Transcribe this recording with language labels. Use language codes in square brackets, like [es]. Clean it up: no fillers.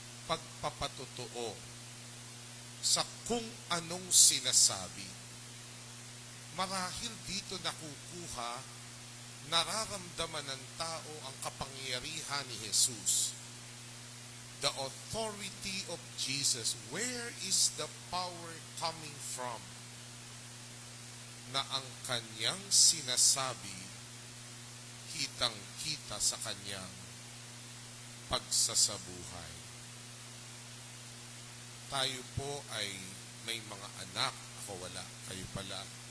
[tl] Pagpapatotoo sa kung anong sinasabi. Marahil dito nakukuha, nararamdaman ng tao ang kapangyarihan ni Jesus. [en] The authority of Jesus. Where is the power coming from? [tl] Na ang kanyang sinasabi, kitang-kita sa kanyang pagsasabuhay. Tayo po ay may mga anak, ako wala, kayo pala.